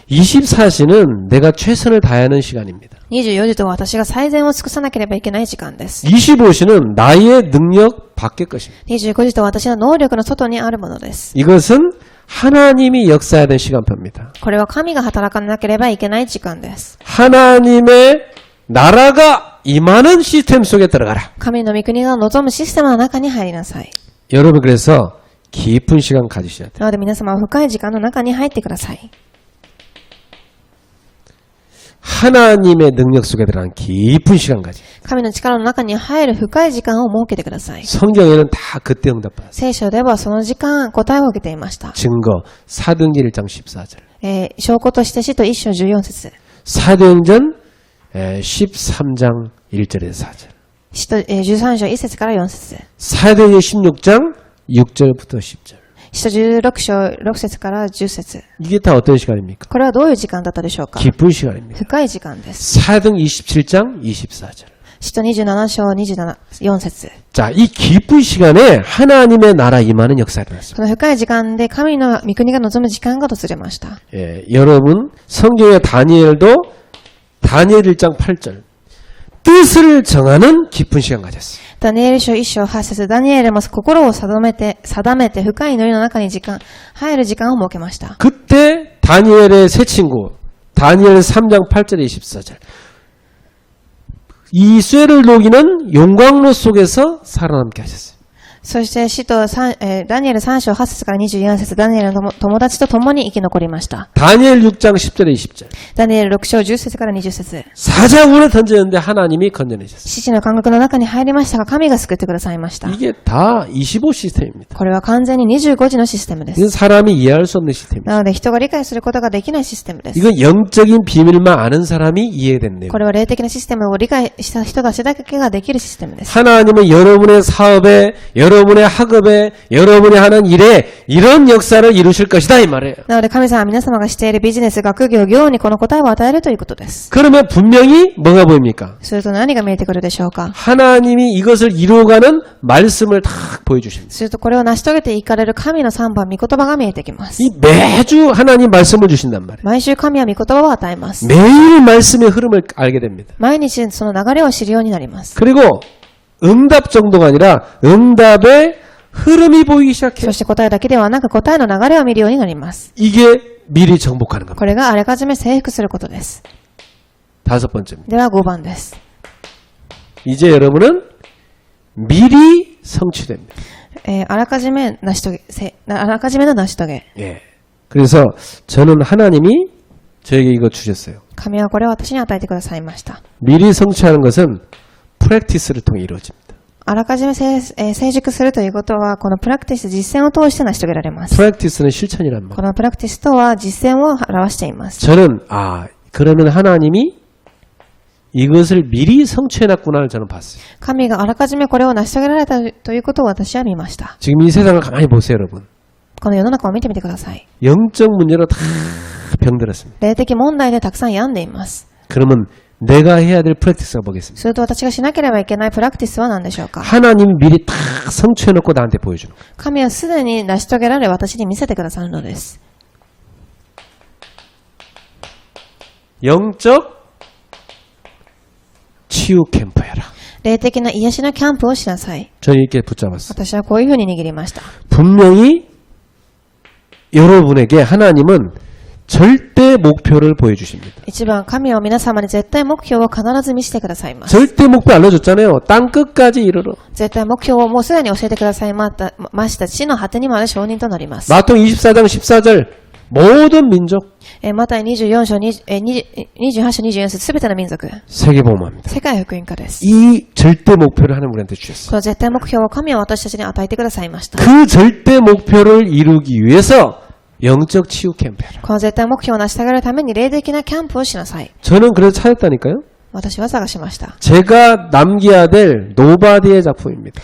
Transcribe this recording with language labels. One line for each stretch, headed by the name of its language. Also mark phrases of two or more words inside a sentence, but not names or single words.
Korean: 24시는 내가 최선을 다해야 하는 시간입니다.
Japanese: 24 時とは私が最善を尽くさなければいけない時間です。
Korean: 25시는 나의 능력 밖의 것입니다.
Japanese: 25 時とは私の能力の外にあるものです。
Korean: 이것은 하나님이 역사해야 되는 시간표입니다.
Japanese: これは神が働かなければいけない時間です。
Korean: 하나님의 나라가 임하는 시스템 속에 들어가라.
Japanese: 神の御国が望むシステムの中に入りなさい。
Korean: 여러분 그래서 깊은 시간 가지셔야 돼요.
Japanese: なので皆様は深い時間の中に入ってください。
Korean: 하나님의 능력 속에 들어가는 깊은 시간 가지.
Japanese: 神の力の中に入る深い時間を設けてください。
Korean: 성경에는 다 그때 응답받았어요.
Japanese: 聖書ではその時間答えを受けていました。
Korean: 증거 사도행전 1장 14절.
Japanese: 証拠として使徒1章14節
Korean: 사도행전 13장 1절에서 4절.
Japanese: 使徒13章1節から4節
Korean: 사도행전 16장 6절부터 10절.
Japanese: 使徒16章6節から10節
Korean: 이게 다 어떤 시간입니까?
Japanese: これはどういう時間だったでしょうか。
Korean: 깊은 시간입니다.
Japanese: 深い時間です。
Korean: 사도행전 27장 24절.
Japanese: 使徒27章4節
Korean: 자, 이 깊은 시간에 하나님의 나라 임하는 역사가 일어났습니다.
Japanese: この深い時間で神の御国が望む時間が訪れました。
Korean: 예, 여러분 성경의 다니엘도 다니엘 1장 8절. 뜻을 정하는 깊은 시간 가졌어요.
Japanese: ダニエル書1章8節ダニエルも心を定めて深い祈りの中に入る時間を設けました。
Korean: 그때 다니엘의 새 친구 다니엘 3장 8절에 24절 이 쇠를 녹이는 용광로 속에서 살아남게 하셨어요.
Japanese: そして使徒ダニエル3章8節から24節ダニエルの友達と共に生き残りました。
Korean: 다니엘 6장 10절에 20절
Japanese: ダニエル6章10節から20節
Korean: 사자굴에 던졌는데 하나님이 건져내셨어요.
Japanese: 死地の監獄の中に入りましたが神が救ってくださいました。
Korean: 이게 다 25 시스템입니다.
Japanese: これは完全に25時のシステムで
Korean: 이건
Japanese: す。
Korean: 사람이 이해할 수 없는 시스템입니다.
Japanese: なので人が理解することができないシステムです。
Korean: 이건 영적인 비밀만 아는 사람이 이해됐네요.
Japanese: これは霊的なシステムを理解した人たちだけができるシステムです。
Korean: 하나님은 여러분의 사업에, 여러분의 학업에, 여러분이 하는 일에 이런 역사를 이루실 것이다 이 말이에요.
Japanese: なので神様は皆様がしているビジネス、学業、業にこの答えを与えるということです。
Korean: 그러면 분명히 뭐가 보입니까?
Japanese: すると何が見えてくるでしょうか。
Korean: 하나님이 이것을 이루어가는 말씀을 딱 보여주십니다.
Japanese: するとこれを成し遂げていかれる神の3番、御言葉が見えてきます。
Korean: 이 매주 하나님 말씀을 주신단 말이에요.
Japanese: 毎週神は御言葉を与えます。
Korean: 매일 말씀의 흐름을 알게 됩니다.
Japanese: 毎日その流れを知るようになります。
Korean: 그리고 응답 정도가 아니라 응답의 흐름이 보이기 시작해요.
Japanese: そして答えだけではなく答えの流れを見るようになります。
Korean: 이게 미리 정복하는 겁니다.
Japanese: これがあらかじめ征服することです。
Korean: 다섯 번째입니다.
Japanese: では5番です。
Korean: 이제 여러분은 미리 성취됩니다.
Japanese: あらかじめの成し遂げ。
Korean: 예. 그래서 저는 하나님이 저에게 이거 주셨어요.
Japanese: 神はこれを私に与えてくださいました。
Korean: 미리 성취하는 것은 프랙티스를 통해 이루어집니다.
Japanese: あらかじめ成熟するということは、このプラクティス、実践を通して成し遂げられます。
Korean: 프랙티스는 실천이란
Japanese: こ
Korean: 말.
Japanese: のプラクティスとは実践を表しています。
Korean: 저는 그러면 하나님이 이것을 미리 성취해놨구나를 저는 봤어요.
Japanese: 神があらかじめこれを成し遂げられたということを私は見ました。
Korean: 지금 이 세상을 가만히 보세요, 여러분.
Japanese: この世の中を見てみてください。
Korean: 영적 문제로 다 병들었습니다.
Japanese: 霊的問題でたくさん病んでいます。
Korean: 그러면 내가 해야 될 프랙티스가 뭐겠습니까?
Japanese: すると私がしなければいけないプラクティスは何でしょうか。
Korean: 하나님이 미리 다 성취해놓고 나한테 보여주는 거예요.
Japanese: 神はすでに成し遂げられ私に見せてくださるのです。
Korean: 영적 치유 캠프여라.
Japanese: 霊的な癒しのキャンプをしなさい。
Korean: 저는 이렇게 붙잡았어요.
Japanese: 私はこういうふうに握りました。
Korean: 분명히 여러분에게 하나님은 절대 목표를 보여주십니다.
Japanese: 一番、神は皆様に絶対目標を必ず見せてくださいます。
Korean: 절대 목표 알려줬잖아요. 땅 끝까지 이르러.
Japanese: 絶対目標をもうすでに教えてくださいました。地の果てにまで承認となります。
Korean: 마통 24장 14절 모든 민족
Japanese: また24章、28章24節すべての民族、
Korean: 세계복음화입니다.
Japanese: 世界福音化です。
Korean: 이 절대 목표를 하나님 우리한테 주셨어요.
Japanese: この絶対目標を神は私たちに与えてくださいました。
Korean: 그 절대 목표를 이루기 위해서 영적 치유 캠프여라.
Japanese: この絶対目標を成し遂げるために霊的なキャンプをしなさい。
Korean: 저는 그래서 찾았다니까요.
Japanese: 私は探しました。
Korean: 제가 남겨야 될 노바디의 작품입니다.